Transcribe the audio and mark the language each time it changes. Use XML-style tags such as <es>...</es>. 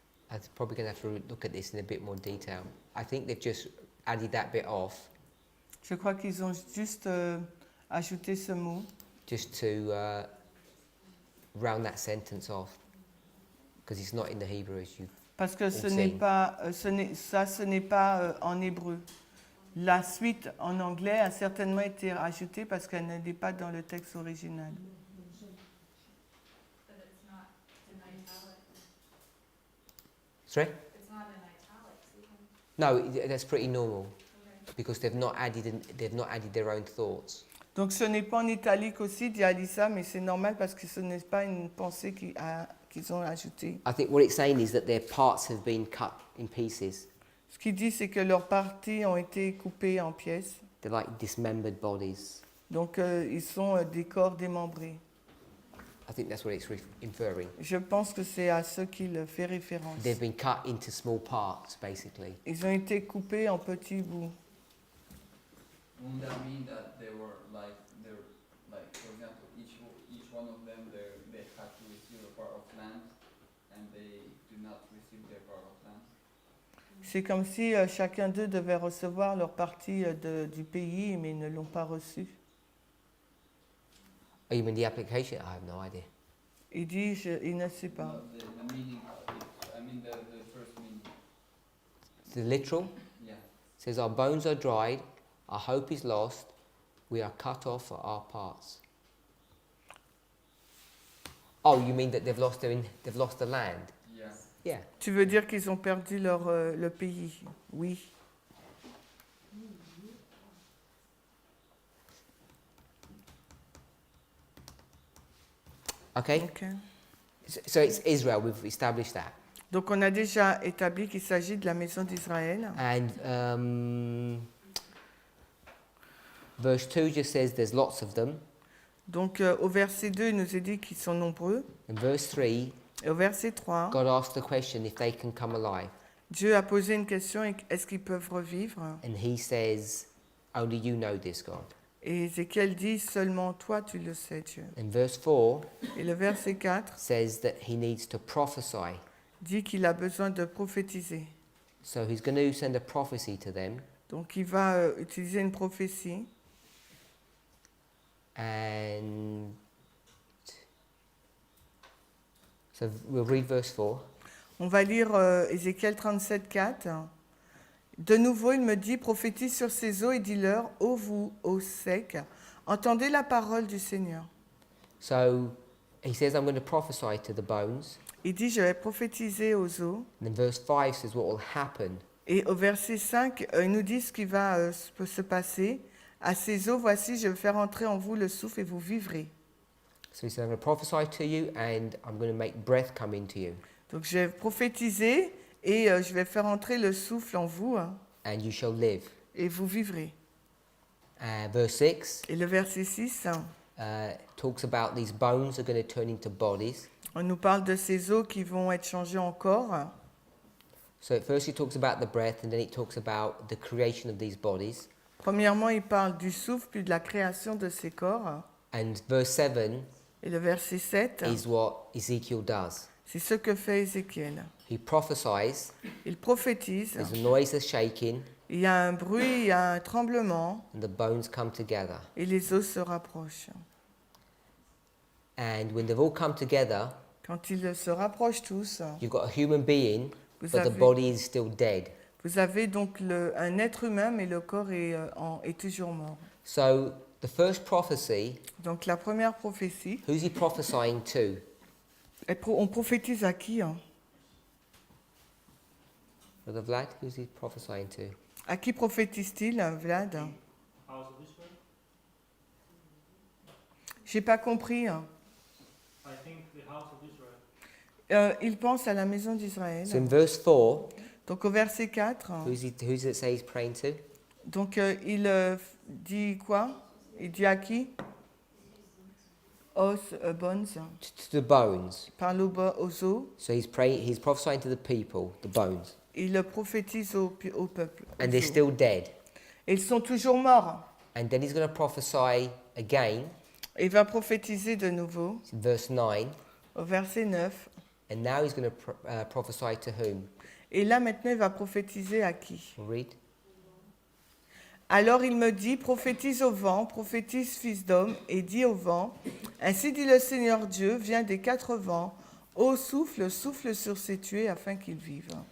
<en>I'm probably going to have to look at this in a bit more detail. I think they've just added that bit off</en> <fr>Je crois qu'ils ont juste ajouté ce mot</fr> <en>just to round that sentence off because it's not in the Hebrew as you.</en> <fr>parce que ce</fr> <en>Outside.</en> <fr>n'est pas, ce n'est pas en hébreu. La suite en anglais a certainement été ajoutée parce qu'elle n'est pas dans le texte original.</fr> <en>But it's not in italics. Sorry? It's not in italics even. No, that's pretty normal Okay. because they've not added their own thoughts.</en> <fr>Donc ce n'est pas en italique aussi, dit Alissa, mais c'est normal parce que ce n'est pas une pensée qu'ils ont ajoutée.</fr> <en>I think what it's saying is that their parts have been cut in pieces.</en> <fr>Ce qu'il dit, c'est que leurs parties ont été coupées en pièces.</fr> <en>They're like dismembered bodies.</en> <fr>Donc ils sont des corps démembrés.</fr> <en>I think that's what it's inferring.</en> <fr>Je pense que c'est à ce qu'il fait référence.</fr> <en>They've been cut into small parts, basically.</en> <fr>Ils ont été coupés en petits bouts.</fr> <en>Won't that mean that they were like, for example, each one of them, they had to receive a part of land, and they do not receive their part of land?</en> <fr>C'est comme si chacun d'eux devait recevoir leur partie du pays, mais ils ne l'ont pas reçue.</fr> <en>Oh, you mean the application? I have no idea.</en> <fr>Il dit, il ne sait pas.</fr> <en>No, the meaning, I mean the first meaning. The literal Yeah. says, "Our bones are dried, our hope is lost, we are cut off for our parts." Oh, you mean that they've lost the land? Yeah. Yeah.</en> <fr>Tu veux dire qu'ils ont perdu le pays? Oui.</fr> <en>Okay. Ok. So it's Israel. We've established that.</en> <fr>Donc on a déjà établi qu'il s'agit de la maison d'Israël.</fr> <en>And verse 2 just says there's lots of them.</en> <fr>Donc au verset 2, il nous est dit qu'ils sont nombreux.</fr> <en>In verse 3,</en> <fr>Et au verset 3,</fr> <en>God asked the question if they can come alive.</en> <fr>Dieu a posé une question, est-ce qu'ils peuvent revivre?</fr> <en>And he says, only you know this, God.</en> <fr>Et Ézéchiel dit, seulement toi tu le sais, Dieu.</fr> <en>And verse 4</en> <fr>Et le verset 4</fr> <en>says that he needs to prophesy.</en> <fr>dit qu'il a besoin de prophétiser.</fr> <en>So he's going to send a prophecy to them.</en> <fr>Donc il va utiliser une prophétie.</fr> <en>And so we'll read verse 4.</en> <fr>On va lire Ézéchiel 37, 4. De nouveau, il me dit, prophétise sur ces eaux et dis-leur, ô vous, eaux secs, entendez la parole du Seigneur.</fr> <en>So he says, I'm going to prophesy to the bones.</en> <fr>Il dit, je vais prophétiser aux eaux.</fr> <en>And then verse 5 says what will happen.</en> <fr>Et au verset 5, il nous dit ce qui va se passer. À ces eaux, voici, je vais faire entrer en vous le souffle et vous vivrez.</fr> <en>So he says, I'm going to prophesy to you and I'm going to make breath come into you.</en> <fr>Donc je vais prophétiser et je vais faire entrer le souffle en vous</fr> <en>And you shall live.</en> <fr>et vous vivrez.</fr> <en>Verse 6</en> <fr>Et le verset 6,</fr> <en>talks about these bones are going to turn into bodies.</en> <fr>on nous parle de ces os qui vont être changés en corps.</fr> <en>So first it talks about the breath, and then it talks about the creation of these bodies.</en> <fr>Premièrement, il parle du souffle puis de la création de ces corps.</fr> <en>And verse 7</en> <fr>Et le verset 7,</fr> <en>is what Ezekiel does.</en> <fr>c'est ce que fait Ézéchiel.</fr> <en>He prophesies,</en> <fr>Il prophétise,</fr> <en>there's a noise, a shaking,</en> <fr>il y a un bruit, il y a un tremblement,</fr> <en>and the bones come together.</en> <fr>et les os se rapprochent.</fr> <en>And when they've all come together,</en> <fr>Quand ils se rapprochent tous,</fr> <en>you've got a human being,</en> <fr>vous</fr> <en>but the</en> <fr>avez,</fr> <en>body is still dead.</en> <fr>vous avez donc un être humain, mais le corps est toujours mort.</fr> <en>So the first prophecy,</en> <fr>Donc la première prophétie,</fr> <en>who's he prophesying to?</en> <fr>on prophétise à qui, hein?</fr> <en>Brother Vlad, who's he prophesying to?</en> <fr>À qui prophétise-t-il, Vlad?</fr> <en>House of Israel?</en> <fr>J'ai pas compris. Hein.</fr> <en>I think the house of Israel.</en> <fr>Il pense à la maison d'Israël.</fr> <en>So in verse 4,</en> <fr>Donc au verset 4,</fr> <en>who's it say he's praying to?</en> <fr>donc il dit quoi? Il dit à qui? Os, bones.</fr> <en>To the bones.</en> <fr>Parle aux os.</fr> <en>So he's prophesying to the people, the bones.</en> <fr>Il prophétise au peuple.</fr> <en>And</en> <fr>aux</fr> <en>they're</en> <fr>os.</fr> <en>still dead.</en> <fr>Et ils sont toujours morts.</fr> <en>And then he's going to prophesy again,</en> <fr>Il va prophétiser de nouveau</fr> <en>verse 9.</en> <fr>au verset 9.</fr> <en>And now he's going to prophesy to whom?</en> <fr>Et là maintenant il va prophétiser à qui?</fr> <en>We'll read.</en> <fr>Alors il me dit, prophétise au vent, prophétise fils d'homme, et dis au vent, ainsi dit le Seigneur Dieu, vient des quatre vents, ô souffle, souffle sur ces tués afin qu'ils vivent.</fr>